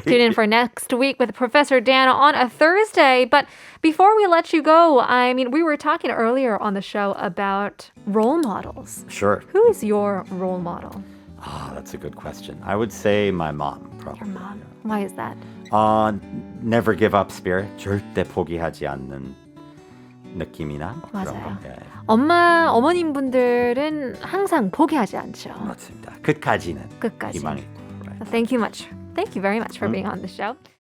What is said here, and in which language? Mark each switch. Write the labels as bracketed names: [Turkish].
[English] Tune in for next week with Professor Dan on a Thursday. But before we let you go, I mean, we were talking earlier on the show about role models. Sure. Who is your role model? That's a good question. I would say my mom, probably. Your mom. Why is that? Never give up spirit. [Korean] 절대 포기하지 않는 느낌이나 그런 거. 맞아요. 예, 어머님 분들은 항상 포기하지 않죠. 맞습니다. 끝까지는 끝까지. 희망이 있고. Right. [English] Thank you very much for being on the show.